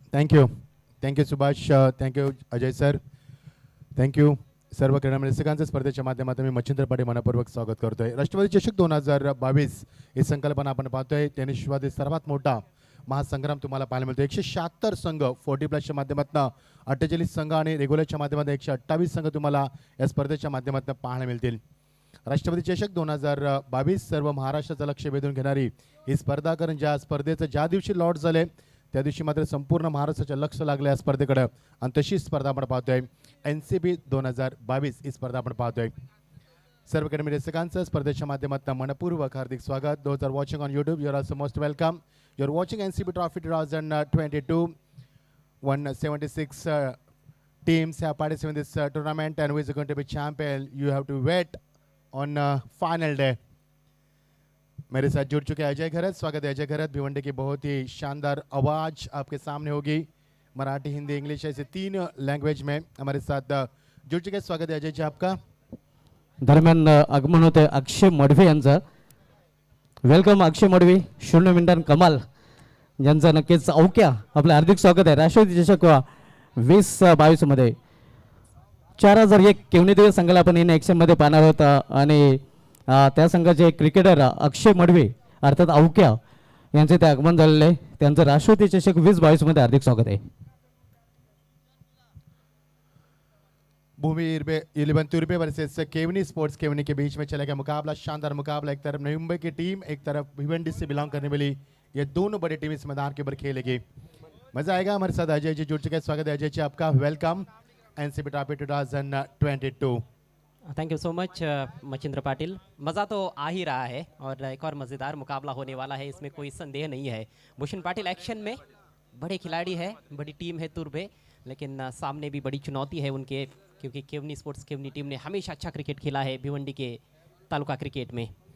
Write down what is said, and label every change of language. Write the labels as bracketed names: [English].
[English] Thank you [Marathi] Subhash, thank you Ajay sir, thank you सर्व क्रीडा रसिकांचं स्पर्धेच्या माध्यमातून मी मच्छिंद्र पाटील मनपूर्वक स्वागत करतोय. राष्ट्रवादी चषक 2022 ही संकल्पना आपण पाहतोय. टेनिस विश्वातील सर्वात मोठा महासंग्राम तुम्हाला पाहायला मिळतो. 176 संघ 40+ माध्यमातून 48 संघ आणि रेग्युलरच्या माध्यमातून 128 संघ तुम्हाला या स्पर्धेच्या माध्यमातून पाहायला मिळतील. राष्ट्रवादी चषक 2022 सर्व महाराष्ट्राचं लक्ष वेधून घेणारी ही स्पर्धा, कारण ज्या स्पर्धेचं ज्या दिवशी लॉट झाले त्या दिवशी मात्र संपूर्ण महाराष्ट्राचं लक्ष लागलं या स्पर्धेकडे आणि तशी स्पर्धा आपण पाहतोय. NCB 2022 ही स्पर्धा आपण पाहतोय. सर्व अकॅडमी रसिकांचं स्पर्धेच्या माध्यमातून मनपूर्वक हार्दिक स्वागत. [English] Those are watching on YouTube, you are also most welcome. You are watching NCB Trophy 2022. 176 teams have participated in this tournament, and who is going to be champion? You have to wait on final day. [Hindi] मेरे साथ जुड़ चुके अजय घरत. स्वागत है अजय घरत. भिवंडी की बहुत ही शानदार आवाज आपके सामने होगी, मराठी, हिंदी, इंग्लिश ऐसे 3 लैंग्वेज में हमारे साथ जुड़ चुके. स्वागत है अजय जी आपका. [Marathi] दरम्यान आगमन होते अक्षय मडवी यांचं. [English] welcome [Marathi] अक्षय मडवी. 0 मिनिटां कमाल यांचं नक्कीच औक्या आपलं हार्दिक स्वागत आहे. राष्ट्रवादी चषक 2022 मध्ये 4001 केवणीदेवी संघाला आपण [English] in action [Marathi] मध्ये पाहणार होता आणि त्या संघाचे क्रिकेटर अक्षय मडवी अर्थात औक्या यांचे ते आगमन झालेले आहे. त्यांचं राष्ट्रवादी चषक 2022 मध्ये हार्दिक स्वागत आहे. [Hindi] भूमि 11 तुर्बे वर्सेस केवनी स्पोर्ट्स केवनी के बीच में चलेगा मुकाबला. शानदार मुकाबला. एक तरफ नई मुंबई की टीम, एक तरफ भिवंडी से बिलोंग करने वाली ये दोनों बड़ी टीम इस मैदान के ऊपर खेलेगी. मजा आएगा. हमारे साथ अजय जी जुड़ चुके हैं. स्वागत है अजय जी आपका. [English] Welcome NCB Trophy 2022. Thank you so much Machhindra Patil. [Hindi] मज़ा तो आ ही रहा है और एक और मज़ेदार मुकाबला होने वाला है, इसमें कोई संदेह नहीं है. भूषण पाटिल एक्शन में बड़े खिलाड़ी है, बड़ी टीम है तुर्भे, लेकिन सामने भी बड़ी चुनौती है उनके, क्योंकि केवनी स्पोर्ट्स केवनी टीम ने हमेशा अच्छा क्रिकेट खेला है भिवंडी के तालुका क्रिकेट में.